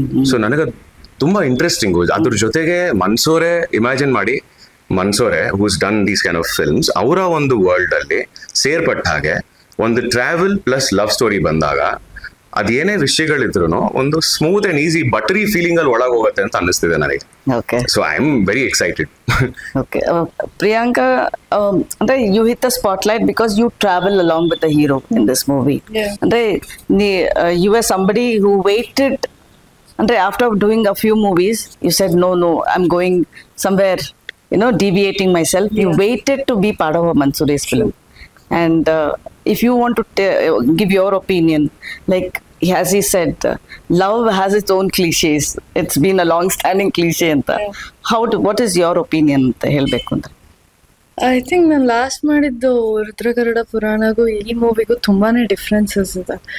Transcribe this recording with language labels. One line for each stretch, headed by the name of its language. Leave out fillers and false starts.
Kannada: So ನನಗೆ ತುಂಬಾ interesting. ಅದ್ರ ಜೊತೆಗೆ ಮನ್ಸೂರೆ, ಇಮ್ಯಾಜಿನ್ ಮಾಡಿ, Mansore
English: who's done these kind of films,
Kannada: ಅವರ ಒಂದು ವರ್ಲ್ಡ್ ಅಲ್ಲಿ ಸೇರ್ಪಟ್ಟ ಹಾಗೆ ಒಂದು ಟ್ರಾವೆಲ್ ಪ್ಲಸ್ ಲವ್ ಸ್ಟೋರಿ ಬಂದಾಗ ಅದೇನೇ ವಿಷಯಗಳಿದ್ರು ಒಂದು ಸ್ಮೂತ್ ಅಂಡ್ ಈಸಿ ಬಟರಿ ಫೀಲಿಂಗ್ ಅಲ್ಲಿ ಒಳಗೆ ಹೋಗುತ್ತೆ ಅಂತ ಅನ್ನಿಸ್ತಿದೆ ನನಗೆ.
English: Okay. So I am very excited. Okay. Priyanka, ಅಂದ್ರೆ you hit the spotlight because you travel along with the hero in this movie. Yeah. ಅಂದ್ರೆ you were somebody who waited, ಅಂದ್ರೆ after doing a few movies, you said no, I'm going somewhere, deviating myself. You waited to be part of a Mansure's film. And if you want to give your opinion, like as he said, love has its own cliches. It's been a long-standing cliche. Anta. What is your opinion
Kannada: ಅಂತ ಹೇಳ್ಬೇಕು ಅಂದ್ರೆ?
English: I think
Kannada: ನಾನು last ಮಾಡಿದ್ದು ರುದ್ರಗರುಡ ಪುರಾಣಗೂ ಈ ಮೂವಿಗೂ ತುಂಬಾನೇ differences ಇದೆ.